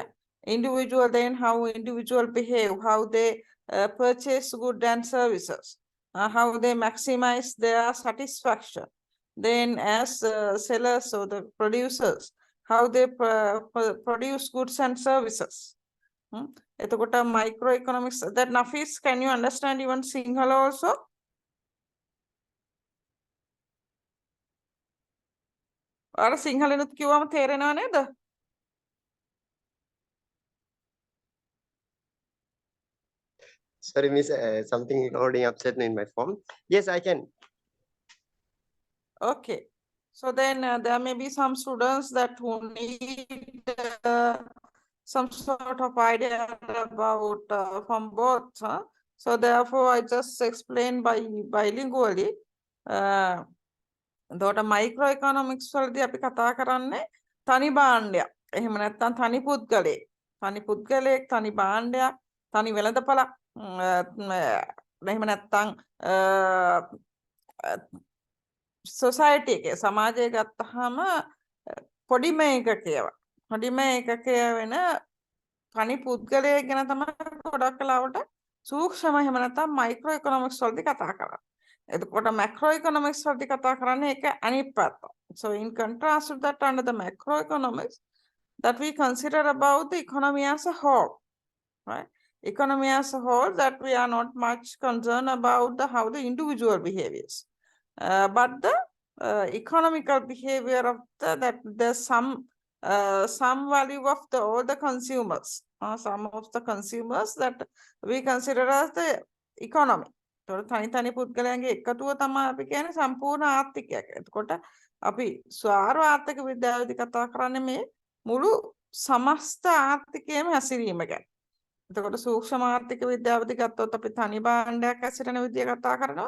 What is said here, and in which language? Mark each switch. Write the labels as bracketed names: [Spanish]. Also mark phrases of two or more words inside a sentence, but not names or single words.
[English] Individual, then how individual behave, how they purchase goods and services, how they maximize their satisfaction, then as sellers or the producers, how they produce goods and services. එතකොට microeconomics, that Nafis, can you understand even Sinhala also? [Sinhala] අර සිංහලෙනුත් කිව්වම තේරෙනව නේද? [English] Sorry, miss, something loading upset in my phone. Yes, I can. Okay. So then there may be some students that who need some sort of idea about from both. So therefore, I just explain bilingually. [Sinhala] එතකොට microeconomics වලදී අපි කතා කරන්නේ තනි භාණ්ඩයක්. එහෙම නැත්නම් තනි පුද්ගලයෙක්. තනි පුද්ගලයෙක්, තනි භාණ්ඩයක්, තනි වෙළඳපළක්. එහෙම නැත්නම් society එකේ සමාජය ගත්තාම පොඩිම එකකේව. පොඩිම එකකේ වෙන තනි පුද්ගලයෙක් ගැන තමයි ගොඩක් කලාවට සූක්ෂම එහෙම නැත්නම් microeconomics වලදී කතා කරන්නේ. එතකොට macroeconomics වලදී කතා කරන්නේ ඒක අනිත් පැත්ත. [English] So in contrast to that, under the macroeconomics, that we consider about the economy as a whole, right? Economy as a whole, that we are not much concerned about how the individual behaviors. But the economical behavior of that there's some value of all the consumers, some of the consumers that we consider as the economy. [Sinhala] තනි තනි පුද්ගලයන්ගේ එකතුව තමයි අපි කියන්නේ සම්පූර්ණ ආර්ථිකයක්. එතකොට අපි ස්වාර්ථ ආර්ථික විද්‍යාවේදී කතා කරන්නේ මේ මුළු සමස්ත ආර්ථිකයේම හැසිරීම ගැන. එතකොට සූක්ෂම ආර්ථික විද්‍යාවේදී ගත්තොත් අපි තනි භාණ්ඩයක් හැසිරෙන විදිය කතා කරනවා.